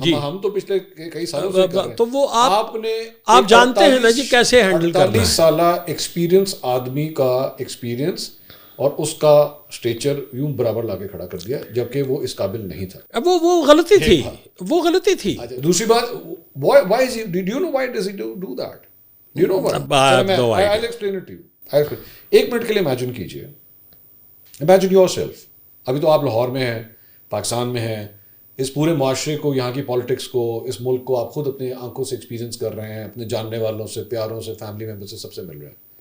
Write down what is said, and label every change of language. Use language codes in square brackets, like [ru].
[ur] ہم تو پچھلے کئی سالوں سے کر رہے ہیں. تو وہ آپ جانتے ہیں نا جی کیسے ہینڈل کرنا ہے. 48 سالہ ایکسپیرینس آدمی کا ایکسپیرینس اور اس کا اسٹیچر یوں برابر لا کے کھڑا کر دیا جبکہ وہ اس قابل نہیں تھا. وہ غلطی تھی. دوسری بات, [en] why is he, do you know why does he do that? Do you know what? I'll explain it to you. [ur] 1 minute کے لیے امیجن کیجئے, [en] Imagine yourself. [ur] ابھی تو آپ لاہور میں ہیں, پاکستان میں ہیں, اس پورے معاشرے کو, یہاں کی پالیٹکس کو, اس ملک کو آپ خود اپنے آنکھوں سے ایکسپیرینس کر رہے ہیں, اپنے جاننے والوں سے, پیاروں سے, فیملی ممبر سے, سب سے مل رہے ہیں.